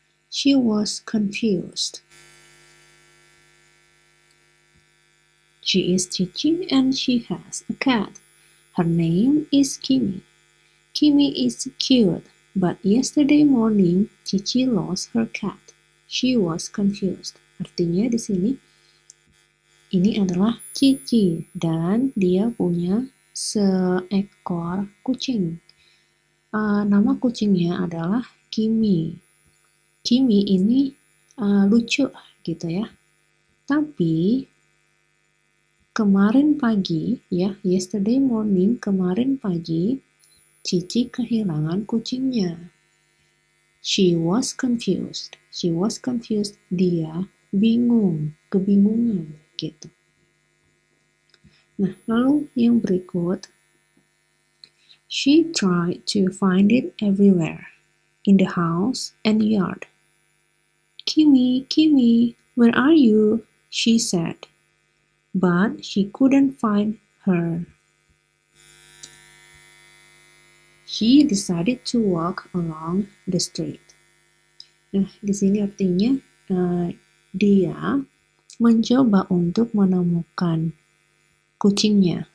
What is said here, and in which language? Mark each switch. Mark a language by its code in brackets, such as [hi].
[en] She was confused. She is Cici and she has a cat. Her name is Kimi. Kimi is cute, but yesterday morning, Cici lost her cat. She was confused. [id] Artinya di sini, ini adalah Cici dan dia punya seekor kucing. Nama kucingnya adalah Kimi. Kimi ini lucu gitu ya. Tapi kemarin pagi ya, [en] yesterday morning, [id] kemarin pagi, Cici kehilangan kucingnya. [en] She was confused. She was confused. [id] Dia bingung, kebingungan gitu. Nah, lalu yang berikut. [en] She tried to find it everywhere, in the house and yard. Kimi, Kimi, where are you? She said. But she couldn't find her. She decided to walk along the street. [id] Nah, di sini artinya dia mencoba untuk menemukan kucingnya.